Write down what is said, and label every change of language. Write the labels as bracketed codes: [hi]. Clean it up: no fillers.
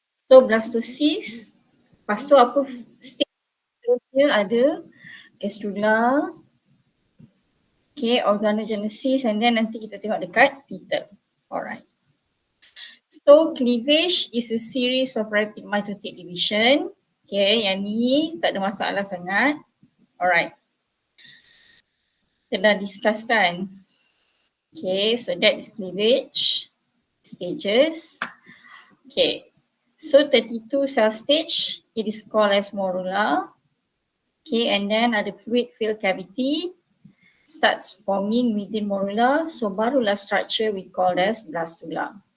[ms] So blastocyst, lepas tu apa stage terusnya ada gastrula, okay, organogenesis, [en] and then [ms] nanti kita tengok dekat fetal. Alright. [en] So cleavage is a series of rapid mitotic division. [ms] Okay, yang ni tak ada masalah sangat. Alright. Kita dah discuss kan. [en] Okay, so that is cleavage stages. Okay, so 32 cell stage, it is called as morula. Okay, and then ada fluid filled cavity starts forming within morula, [ms] so barulah [en] structure we call as blastula.